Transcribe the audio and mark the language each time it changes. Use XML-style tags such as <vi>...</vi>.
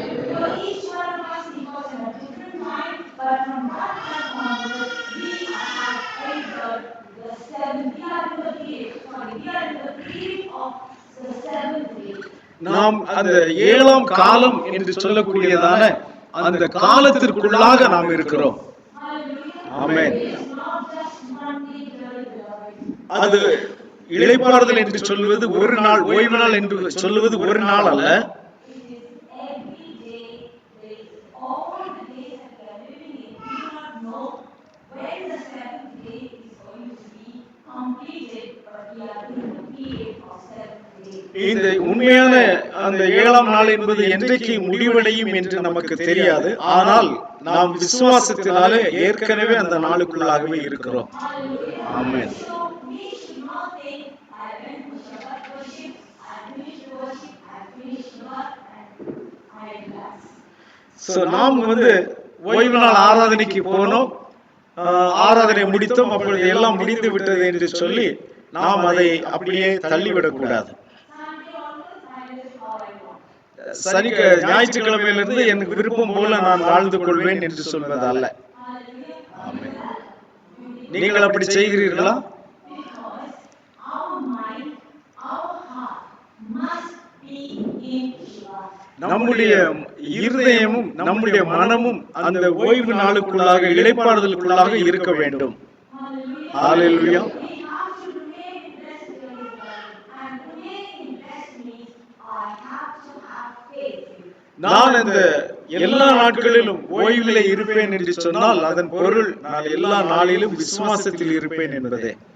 <en>So each one of us was in a different time, but from that time onwards, we have entered the seventh. We are in the period of the seventh day.</en> <ta>நாம் அந்த ஏழாம் காலம் என்று சொல்லக்கூடியதான அந்த காலத்திற்குள்ளாக நாம் இருக்கிறோம். ஆமென்.</ta> <en>It is not just one day, beloved.</en> <ta>அது இளைப்பாறுதல் என்று சொல்வது ஒரு நாள், ஓய்வு நாள் என்று சொல்வது ஒரு நாள் அல்ல.</ta> <en>It is every day. There is all the days that we are living in. We do not know when the seventh day is going to be completed, but we are in the period of seventh day.</en> <ta>இந்த உண்மையான அந்த ஏழாம் நாள் என்பது என்றைக்கு முடிவடையும் என்று நமக்கு தெரியாது. ஆனால் நாம் விசுவாசத்தினாலே ஏற்கனவே அந்த நாளுக்குள்ளாகவே இருக்கிறோம். ஆமென்.</ta> <en>So we should not think, I went to Shabbat worship, I finished the worship, I finished Shabbat, and I relax.</en> <ta>நாம் ஓய்வு நாள் ஆராதனைக்கு போனோம், ஆராதனை முடித்தோம், அப்பொழுது எல்லாம் முடிந்து விட்டது என்று சொல்லி நாம் அதை அப்படியே தள்ளிவிடக்கூடாது.</ta> <en>Sunday onwards, I live how I want.</en> <ta>ஞாயிற்றுக்கிழமையிலிருந்து எனக்கு விருப்பம் போல நான் வாழ்ந்து கொள்வேன் என்று சொல்வது அல்ல. ஆமென். நீங்கள் அப்படி செய்கிறீர்களா?</ta> <en>Because our mind, our heart must be in Shabbat.</en> <ta>நம்முடைய இருதயமும் நம்முடைய மனமும் அந்த ஓய்வு நாளுக்குள்ளாக இளைப்பாறுதலுக்குள்ளாக இருக்க வேண்டும். ஹalleluya.</ta> <en>We have to remain in rest, and remain in rest means I have to have faith.</en> <ta>நான் அந்த எல்லா நாட்களிலும் ஓய்விலே இருப்பேன் என்று சொன்னால் அதன் பொருள் நான் எல்லா நாளிலும் விசுவாசத்தில் இருப்பேன் என்பதே.</ta>